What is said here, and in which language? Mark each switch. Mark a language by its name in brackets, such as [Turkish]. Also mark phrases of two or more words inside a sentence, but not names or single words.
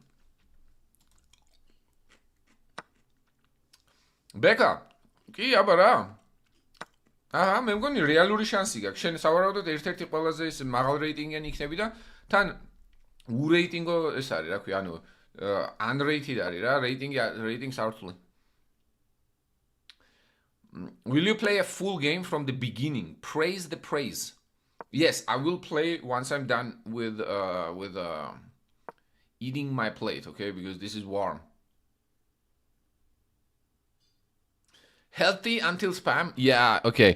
[Georgian] ბეკა, კი აბარა. აჰა, მე მგონი რეალური შანსი გაქვს. შენ სავარაუდოდ ერთ-ერთი ყველაზე ის მაღალ რეიტინგიანი იქნები და თან ურეიტინგო ეს არის, რა ქვია, ანუ unrated არის რა, rating სართული. [English] Will you play a full game from the beginning? Praise the praise. Yes, I will play once I'm done with eating my plate, okay? Because this is warm. Healthy until spam? Yeah, okay.